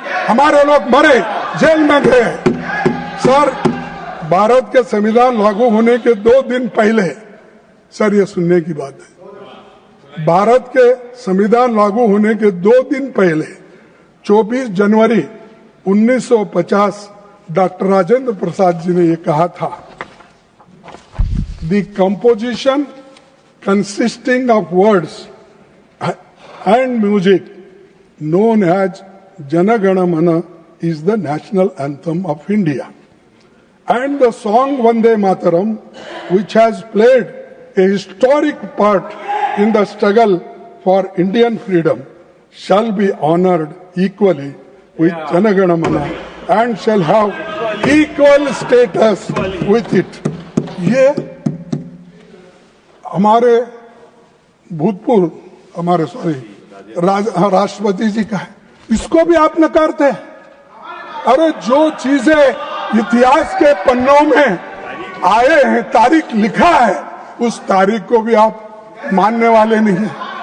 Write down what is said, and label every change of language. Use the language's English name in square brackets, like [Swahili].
[Hindi] हमारे लोग मरे, जेल में गए। सर, भारत के संविधान लागू होने के 2 दिन पहले, सर ये सुनने की बात है, भारत के संविधान लागू होने के 2 दिन पहले 24 जनवरी 1950 डॉक्टर राजेंद्र प्रसाद जी ने ये कहा था, [English] The composition consisting of words and music known as Jana Gana Mana is the national anthem of India. And the song Vande Mataram, which has played a historic part in the struggle for Indian freedom, shall be honored equally with Jana Gana Mana and shall have equal status with it. [Hindi] ये हमारे भूतपूर्व, हमारे राष्ट्रपति जी का है, इसको भी आप नकारते हैं। अरे जो चीजें इतिहास के पन्नों में आए हैं, तारीख लिखा है, उस तारीख को भी आप मानने वाले नहीं हैं।